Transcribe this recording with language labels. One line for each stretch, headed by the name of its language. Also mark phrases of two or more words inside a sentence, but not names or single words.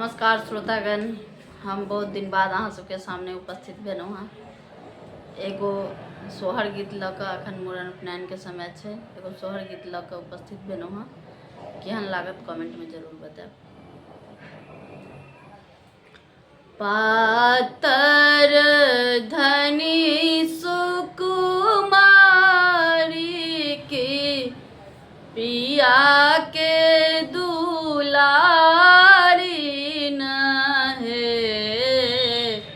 Maithili: नमस्कार श्रोतागण, हम बहुत दिन बाद अहाँ सबके सामने उपस्थित भेलहुँ हँ। एगो सोहर गीत लऽ कऽ अखन मूड़न उपनयनके समय छै। एगो सोहर गीत लऽ कऽ उपस्थित भेलहुँ हँ। केहन लागत कमेंटमे जरूर बताएब। पातर धनी सुकुमारी की पिया के दुलारी न है।